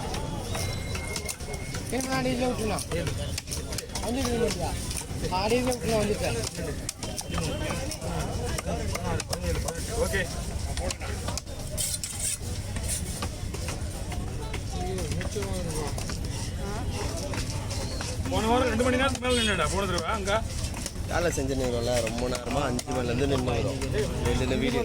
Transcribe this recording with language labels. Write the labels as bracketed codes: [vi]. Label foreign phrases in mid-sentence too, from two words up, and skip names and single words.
[id] Ini mana di laut na? Anjir di laut ya. Hari ini laut na anjir. Okay. [ta] போன வாரம் 2 மணி நேரத்துக்கு மேல நின்னுடா போன தடவை அங்க வேலை செஞ்சுருங்களா ரொம்ப நேரமா 5 மணிலேருந்து நின்று ரெண்டு வீடியோ